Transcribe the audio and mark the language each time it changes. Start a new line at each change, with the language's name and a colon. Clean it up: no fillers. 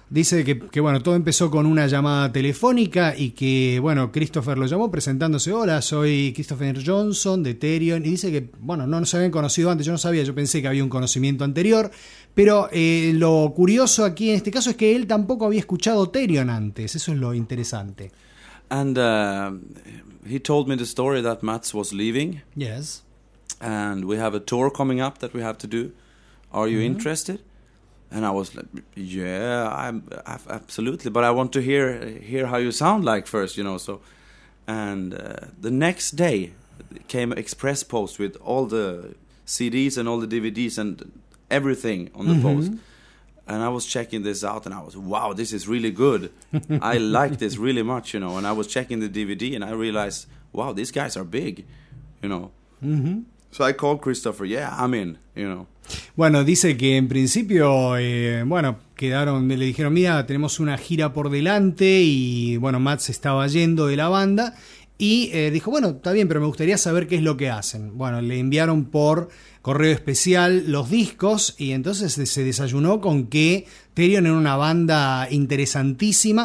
Spanish: Dice que bueno, todo empezó con una llamada telefónica y que, bueno, Christopher lo llamó presentándose. Hola, soy Christopher Johnson de Therion. Y dice que, bueno, no nos habían conocido antes. Yo no sabía, yo pensé que había un conocimiento anterior. Pero lo curioso aquí en este caso es que él tampoco había escuchado Therion antes. Eso es lo interesante.
English: And he told me the story that Mats was leaving. Yes. And we have a tour coming up that we have to do. Are you interested? And I was like, yeah, I'm absolutely. But I want to hear how you sound like first, you know. So, and the next day came express post with all the CDs and all the DVDs and everything on the post. And I was checking this out and I was, wow, this is really good. I like this really much, you know. And I was checking the DVD and I realized, wow, these guys are big, you know. So I called Christopher, yeah, I'm in, you know.
Spanish: Bueno, dice que en principio, bueno, quedaron, le dijeron, mira, tenemos una gira por delante y, bueno, Matt se estaba yendo de la banda y dijo, bueno, está bien, pero me gustaría saber qué es lo que hacen. Bueno, le enviaron por correo especial los discos y entonces se desayunó con que Therion era una banda interesantísima.